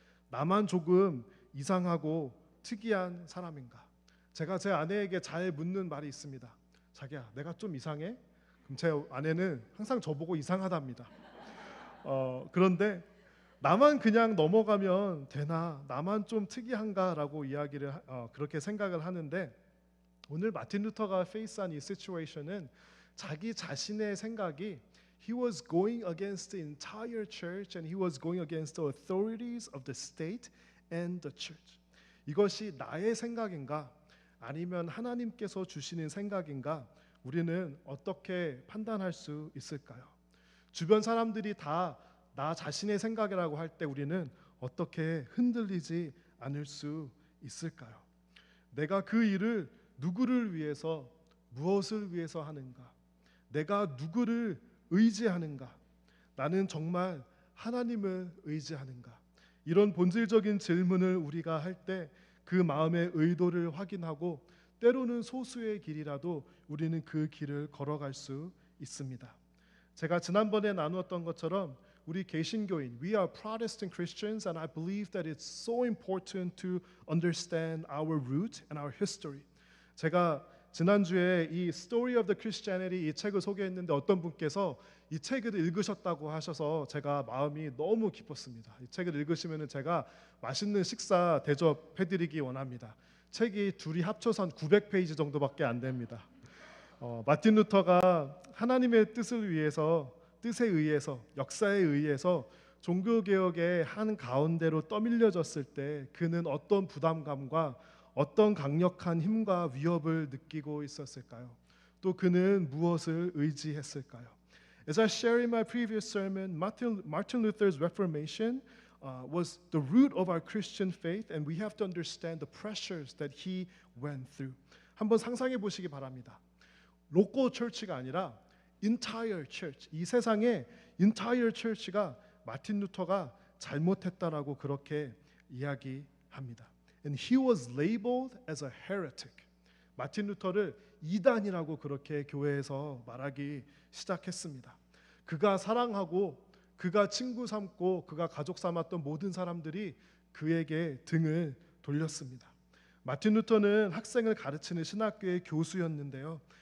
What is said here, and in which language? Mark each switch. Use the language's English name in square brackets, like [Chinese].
[Korean] 나만 조금 이상하고 특이한 사람인가? 제가 제 아내에게 잘 묻는 말이 있습니다. 자기야, 내가 좀 이상해? 그럼 제 아내는 항상 저보고 이상하답니다. 그런데 나만 그냥 넘어가면 되나? 나만 좀 특이한가라고 이야기를 그렇게 생각을 하는데 오늘 마틴 루터가 페이스한 이 시츄에이션은 자기 자신의 생각이 [English] he was going against the entire church and he was going against the authorities of the state and the church. [Korean] 이것이 나의 생각인가 아니면 하나님께서 주시는 생각인가 우리는 어떻게 판단할 수 있을까요? 주변 사람들이 다 나 자신의 생각이라고 할 때 우리는 어떻게 흔들리지 않을 수 있을까요? 내가 그 일을 누구를 위해서, 무엇을 위해서 하는가? 내가 누구를 의지하는가? 나는 정말 하나님을 의지하는가? 이런 본질적인 질문을 우리가 할 때 그 마음의 의도를 확인하고 때로는 소수의 길이라도 우리는 그 길을 걸어갈 수 있습니다. 제가 지난번에 나누었던 것처럼 우리 개신교인, [English] we are Protestant Christians, and I believe that it's so important to understand our root and our history. [Korean] 제가 지난주에 이 [English] Story of the Christianity [Korean] 이 책을 소개했는데 어떤 분께서 이 책을 읽으셨다고 하셔서 제가 마음이 너무 기뻤습니다. 이 책을 읽으시면 제가 맛있는 식사 대접해드리기 원합니다. 책이 둘이 합쳐서 한 900페이지 정도밖에 안 됩니다. 마틴 루터가 하나님의 뜻에 의해서 역사에 의해서 종교개혁의 한 가운데로 떠밀려졌을 때 그는 어떤 부담감과 어떤 강력한 힘과 위협을 느끼고 있었을까요? 또 그는 무엇을 의지했을까요? [English] As I shared in my previous sermon, Martin Luther's Reformation was the root of our Christian faith, and we have to understand the pressures that he went through. [Korean] 한번 상상해 보시기 바랍니다. 로컬 처치가 아니라 [English] entire church, [Korean] 이 세상의 entire church가 마틴 루터가 잘못했다라고 그렇게 이야기합니다. [English] And he was labeled as a heretic. [Korean] 마틴 루터를 이단이라고 그렇게 교회에서 말하기 시작했습니다. 그가 사랑하고 그가 친구 삼고 그가 가족 삼았던 모든 사람들이 그에게 등을 돌렸습니다. 마틴 루터는 학생을 가르치는 신학교의 교수였는데요.